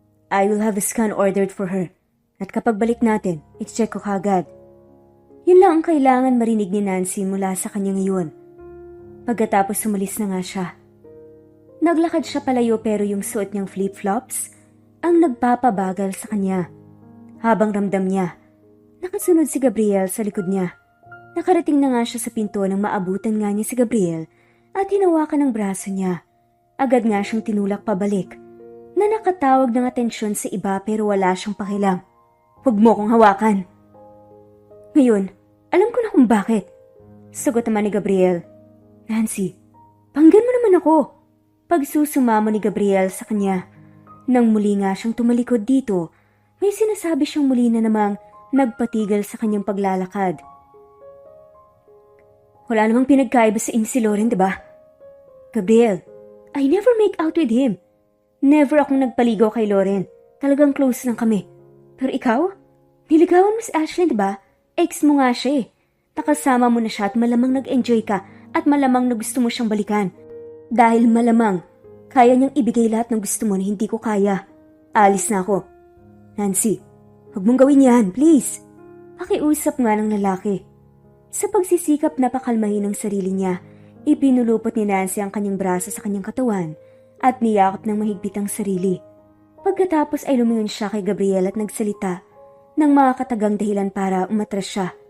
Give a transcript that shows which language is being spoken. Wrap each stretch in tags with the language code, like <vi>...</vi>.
<en>I will have a scan ordered for her.</en> <tl>At kapag balik natin, i-check ko kagad. Yun lang ang kailangan marinig ni Nancy mula sa kanya ngayon. Pagkatapos umalis na nga siya. Naglakad siya palayo pero yung suot niyang flip-flops ang nagpapabagal sa kanya. Habang ramdam niya, nakasunod si Gabriel sa likod niya. Nakarating na nga siya sa pinto nang maabutan nga niya si Gabriel at hinawakan ng braso niya. Agad nga siyang tinulak pabalik na nakatawag ng atensyon sa iba pero wala siyang pakialam. Huwag mo kong hawakan. Ngayon, alam ko na kung bakit. Sagot naman ni Gabriel. Nancy, panggan mo naman ako. Pagsusumamo ni Gabriel sa kanya. Nang muli nga siyang tumalikod dito, may sinasabi siyang muli na namang nagpatigil sa kanyang paglalakad. Wala namang pinagkaiba sa si Lauren, diba?</tl> <en>Gabriel, I never make out with him.</en> <tl>Never akong nagpaligaw kay Lauren. Talagang close lang kami. Pero ikaw? Niligawan mo si Ashlyn, diba? Ex mo nga siya eh. Nakasama mo na siya at malamang nag-enjoy ka at malamang na gusto mo siyang balikan. Dahil malamang, kaya niyang ibigay lahat ng gusto mo na hindi ko kaya. Alis na ako. Nancy, huwag mong gawin yan, please. Pakiusap nga ng lalaki. Sa pagsisikap na pakalmahin ang sarili niya, ipinulupot ni Nancy ang kanyang braso sa kanyang katawan at niyakap ng mahigpit ang sarili. Pagkatapos ay lumingon siya kay Gabriel at nagsalita ng mga katagang dahilan para umatras siya.</tl>